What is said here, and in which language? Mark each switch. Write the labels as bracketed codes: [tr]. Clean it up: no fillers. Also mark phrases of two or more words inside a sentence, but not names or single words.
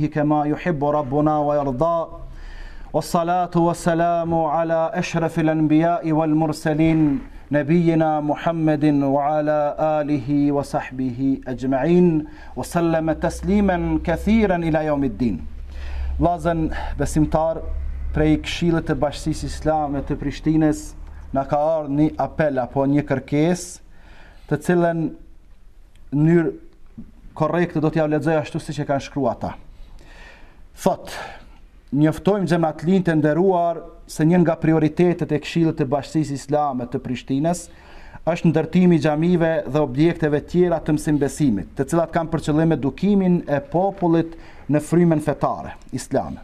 [ar] كما يحب ربنا ويرضى والصلاة والسلام على أشرف الأنبياء والمرسلين نبينا محمد وعلى آله وصحبه أجمعين وسلم تسليما كثيرا إلى يوم الدين. [sq] Vllazën besimtar, prej Këshillit të Bashkisë Islame të Prishtinës na ka ardhur një apel apo një kërkesë, të cilën në mënyrë korrekte do t'ja lexoj ashtu siç e kanë shkruar ata. Thotë: njoftojmë xhamatlinë të nderuar se një nga prioritetet e Këshillit të Bashkisë Islame të Prishtinës është ndërtimi i xhamive dhe objekteve tjera të mësimbesimit, të cilat kanë për qëllim edukimin e popullit në frymën fetare islame.